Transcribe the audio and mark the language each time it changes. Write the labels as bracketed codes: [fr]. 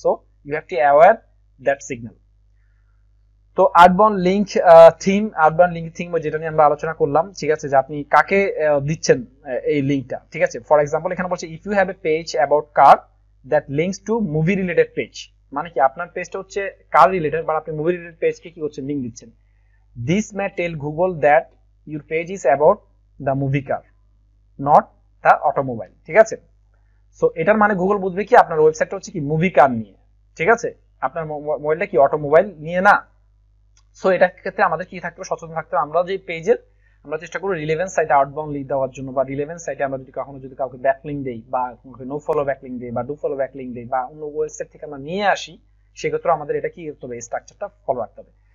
[en] So you have to aware that signal. [bn] তো outbound link theme, outbound link theme যেটা নিয়ে আমরা আলোচনা করলাম, ঠিক আছে, যে আপনি কাকে দিচ্ছেন এই লিঙ্কটা, ঠিক আছে। ফর এক্সাম্পল এখানে বলছে [en] if you have a page about car that links to movie related page, [bn] মানে কি আপনার পেজটা হচ্ছে কার রিলেটেড, বা আপনি মুভি রিলেটেড পেজকে কি করছেন, লিঙ্ক দিচ্ছেন। [en] This may tell Google that your page is about the movie car, not the automobile, [bn] ঠিক আছে। সো এটার মানে গুগল বুঝবে কি আপনার ওয়েবসাইটটা হচ্ছে কি মুভি কার নিয়ে, ঠিক আছে, আপনার মোবাইলটা কি অটোমোবাইল নিয়ে না। সো এটার ক্ষেত্রে আমাদের কি থাকতে হবে, সচেতন থাকতে হবে। আমরা যে পেজের আমরা চেষ্টা করি রিলেভেন্স সাইটে আউটবাউন্ড লিঙ্ক দেওয়ার জন্য, বা রিলেভেন্স সাইটে আমরা যদি কখনো যদি কাউকে ব্যাকলিঙ্ক দেই, বা নো ফলো ব্যাকলিঙ্ক দেই, বা ডু ফলো ব্যাকলিঙ্ক দেই, বা অন্য ওয়েবসাইট থেকে আমরা নিয়ে আসি, সেক্ষেত্রে আমাদের এটা কি করতে হবে, স্ট্রাকচারটা ফলো রাখতে হবে।